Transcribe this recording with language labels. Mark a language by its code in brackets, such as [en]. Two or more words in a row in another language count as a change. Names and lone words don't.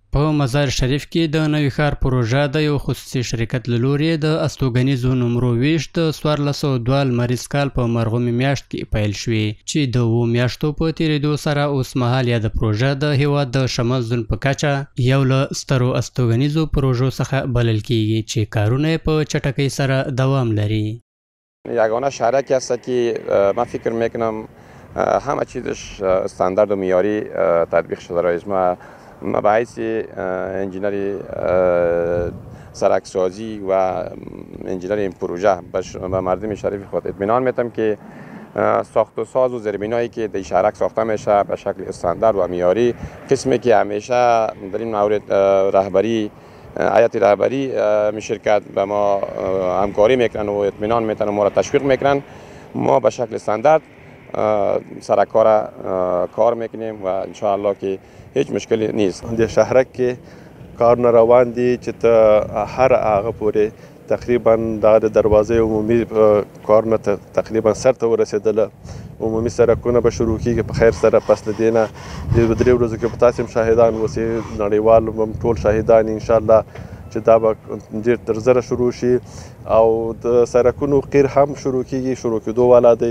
[ps] په مزار شریف کې د نوي ښار پروژه د یو خصوصي شرکت له لورې د استوګنیزو نمرو ویش د 1402 لمریز کال په مرغومي میاشت کې پیل شوې چې د 7 میاشتو په تیریدو سره اوس مهال یاده پروژه د هیواد د شمال زون په کچه یو له سترو استوګنیزو پروژو څخه بلل کیږي چې کارونه په چټکۍ سره دوام لري. [fa] یگانه شهرکی است که من فکر میکنم همه چیزش استاندارد و معیاری تطبیق شده را است. ما به حیث انجینری سرکسازی و انجینری این پروژه به مردم شریف خود اطمینان میدم که ساخت و ساز و زیربنایی که در شهرک ساخته میشه به شکل استاندارد و معیاری، قسمی که همیشه در این مورد رهبری هیئت رهبری شرکت به ما همکاری میکنن و اطمینان میدن و ما را تشویق میکنن. ما به شکل استاندارد سرکار کار میکنیم و انشاءالله که هیچ مشکلی نیست. [ps] د شهرک کې کارونه روان دي چې ته هر هغه پورې تقریبا د دروازې عمومي کارونه تقریبا سرته ورسېدله. عمومي سرکونه به شروع کېږي په خیر سره. پس له دې نه د 3 ورځو کې به تاسې هم شاهدان اوسئ، نړیوال هم ټول شاهدان انشاءالله چې دا به ډېر تر زره شروع شي او د سرکونو قیر هم شروع کېږي، شروع کېدو والا دی.